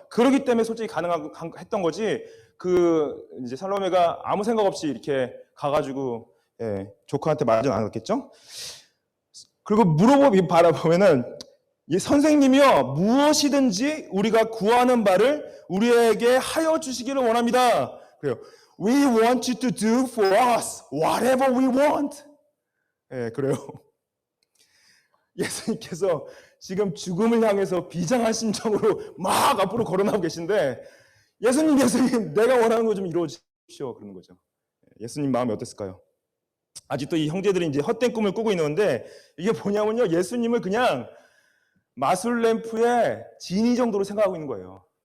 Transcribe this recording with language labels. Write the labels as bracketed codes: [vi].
[ko] 그렇기 때문에 솔직히 가능했던 거지. 이제 살로메가 아무 생각 없이 이렇게 가가지고 조카한테 말하진 않았겠죠. 그리고 바라보면은 이 선생님이여 무엇이든지 우리가 구하는 바를 우리에게 하여 주시기를 원합니다. 그래요. [en] We want you to do for us whatever we want. [ko] 그래요. 예수님께서 지금 죽음을 향해서 비장한 심정으로 막 앞으로 걸어나오고 계신데 예수님 내가 원하는 거 좀 이루어 주십시오 그러는 거죠. 예수님 마음이 어땠을까요? 아직도 이 형제들이 이제 헛된 꿈을 꾸고 있는데 이게 뭐냐면요, 예수님을 그냥 마술 램프의 지니 정도로 생각하고 있는 거예요.